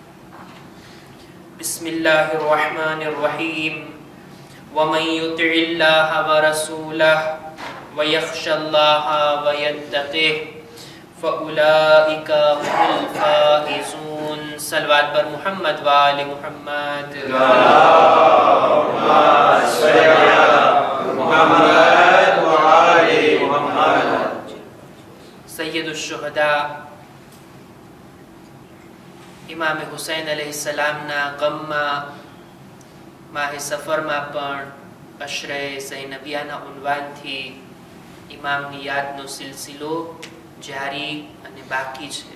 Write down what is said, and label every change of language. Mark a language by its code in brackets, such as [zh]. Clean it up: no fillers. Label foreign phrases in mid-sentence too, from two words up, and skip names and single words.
[ar] بسم الله الرحمن الرحيم ومن يطع الله ورسوله ويخشى الله ويتقه فأولئك هم الفائزون صلوات بر محمد وآل محمد اللهم صل على محمد وآل محمد سید الشهداء [gu] ઇમામ હુસૈન અલૈહિસ્સલામના ગમમાં માહે સફરમાં પણ અશરે ઝૈનબિયાના ઉન્વાનથી ઇમામની યાદનો સિલસિલો જારી અને બાકી છે.